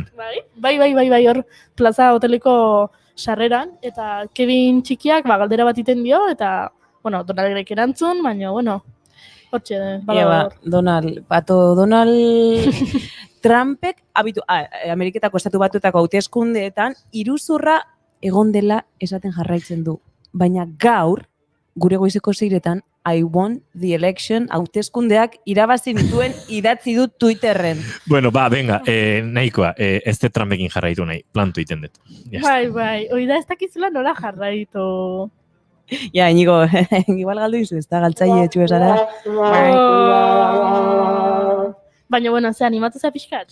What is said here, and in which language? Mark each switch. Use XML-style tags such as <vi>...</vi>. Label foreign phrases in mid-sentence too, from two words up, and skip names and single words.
<eu>Bai, hor Plaza hoteleko sarreran, eta Kevin txikiak galdera bat iten dio, eta, bueno, Donaldrek erantzun, baina, bueno, hortxe, Donald Trumpek, Ameriketako estatu batuetako hauteskundeetan, iruzurra egon dela esaten jarraitzen du. Baina gaur, gure goizeko seiretan,</eu> <en>I won the election,</en> <eu>hauteskundeak irabazi dituen idatzi dut Twitterren. Bueno, venga, nahikoa, ez de Trumpekin jarraitu nahi, plantu iten dut. Bai, hoi da ez dakizula nola jarraitu. Ja, Inigo, igual galdu izu, ez da galtzaile etxu esara. Baina, bueno, ze animatu za pixkat?</eu>